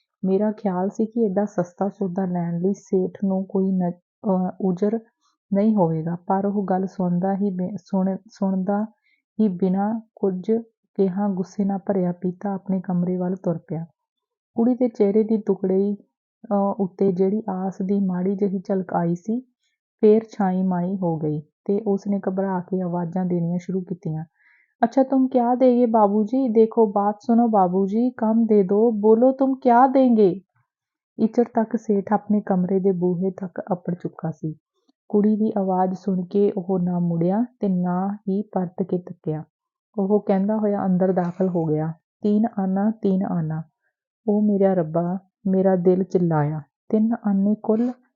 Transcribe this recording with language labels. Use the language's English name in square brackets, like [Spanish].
[Punjabi] ਮੇਰਾ ਖਿਆਲ ਸੀ ਕਿ ਏਡਾ ਸਸਤਾ ਸੌਦਾ ਲੈਣ ਲਈ ਸੇਠ ਨੂੰ ਕੋਈ ਉਜਰ ਨਹੀਂ ਹੋਵੇਗਾ, ਪਰ ਉਹ ਗੱਲ ਸੁਣਦਾ ਹੀ ਬਿਨਾਂ ਕੁਝ ਕਿਹਾ। ਗੁੱਸੇ ਨਾਲ ਭਰਿਆ ਪੀਤਾ ਆਪਣੇ ਕਮਰੇ ਵੱਲ ਤੁਰ ਪਿਆ। ਕੁੜੀ ਦੇ ਚਿਹਰੇ ਦੀ ਦੁਗੜਈ ਉੱਤੇ ਜਿਹੜੀ ਆਸ ਦੀ ਮਾੜੀ ਜਿਹੀ ਝਲਕ ਆਈ ਸੀ, ਫੇਰ ਛਾਈ ਮਾਈ ਹੋ ਗਈ ਤੇ ਉਸਨੇ ਘਬਰਾ ਕੇ ਆਵਾਜ਼ਾਂ ਦੇਣੀਆਂ ਸ਼ੁਰੂ ਕੀਤੀਆਂ। [Hindi] अच्छा तुम क्या देंगे बाबूजी? देखो बात सुनो बाबूजी, कम दे दो, बोलो तुम क्या देंगे? इचड़ तक सेठ अपने कमरे [Punjabi] ਦੇ ਬੂਹੇ ਤੱਕ ਅੱਪੜ ਚੁੱਕਾ ਸੀ। ਕੁੜੀ ਦੀ ਆਵਾਜ਼ ਸੁਣ ਕੇ ਉਹ ਨਾ ਮੁੜਿਆ ਤੇ ਨਾ ਹੀ ਪਰਤ ਕੇ ਤੱਕਿਆ। ਉਹ ਕਹਿੰਦਾ ਹੋਇਆ ਅੰਦਰ ਦਾਖਲ ਹੋ ਗਿਆ। [Hindi] तीन आना तीन आना। [Punjabi] ਉਹ ਮੇਰਾ ਰੱਬਾ, ਮੇਰਾ ਦਿਲ चिल्लाया। 3 ਆਨੇ ਕੁੱਲ?